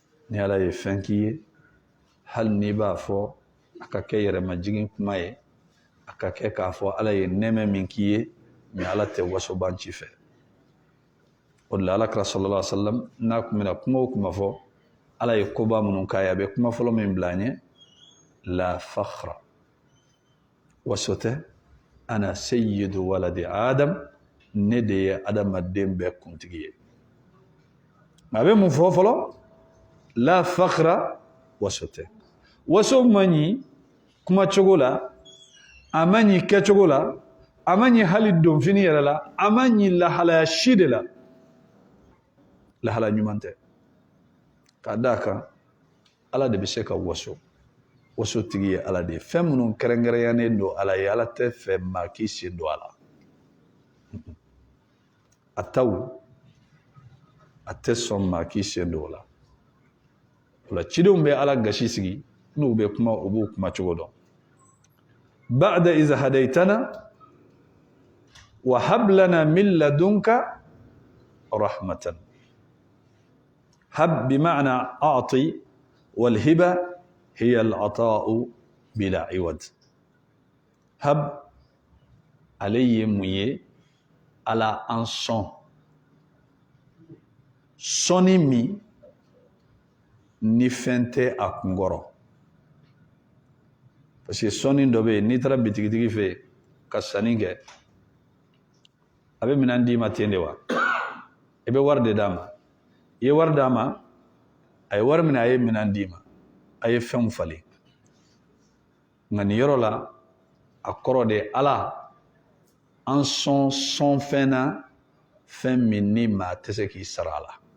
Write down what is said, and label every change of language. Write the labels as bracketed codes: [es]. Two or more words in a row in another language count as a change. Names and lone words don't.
[bm] ni ala ye fɛn k'i ye hali n'i b'a fɔ a ka kɛ yɛrɛmajigin kuma ye a ka kɛ k'a fɔ ala ye nɛɛmɛ min k'i ye mais ala tɛ wasoban ci fɛ o de la alakira [ar] صلى الله عليه وسلم [bm] n'a kun bɛna kuma o kuma fɔ ala ye koba minnu k'a ye a bɛ kuma fɔlɔ min bila an ye [ar] لا فخر [bm] waso tɛ [ar] أنا سيد ولد آدم [bm] ne de ye adamaden bɛɛ kuntigi ye a bɛ mun fɔ fɔlɔ [ar] لا فخر [bm] waso tɛ waso ma ɲi kuma cogo la a ma ɲi kɛcogo la a ma ɲi hali donfini yɛrɛ la a ma ɲi lahalaya si de la lahala ɲuman tɛ k'a d'a kan ala de bɛ se ka waso tigi ye ala de ye fɛn minnu kɛrɛnkɛrɛnyanen don ala ye ala tɛ fɛ maa k'i sen don a la a taw a tɛ sɔn maa k'i sen don o la o la cidenw bɛ ala gasi sigi n'u bɛ kuma u b'u kuma cogo dɔn [ar] بعد إذ هديتنا وهب لنا من لدنك رحمة هب بمعنى أعط والهبة هي العطاء بلا عوض هب عليه [bm] muye ala an sɔni min ni fɛn tɛ a kunkɔrɔ [fr] parce que [bm] sɔni dɔ bɛ yen n'i taara bitigitigi fɛ yen ka sanni kɛ a bɛ minɛn d'i ma ten de wa i bɛ wari de d'a ma i ye wari d'a ma a ye wari minɛ a ye minɛn d'i ma a ye fɛnw falen nka nin yɔrɔ la a kɔrɔ de ala an sɔn fɛn na fɛn min ni maa tɛ se k'i sara a la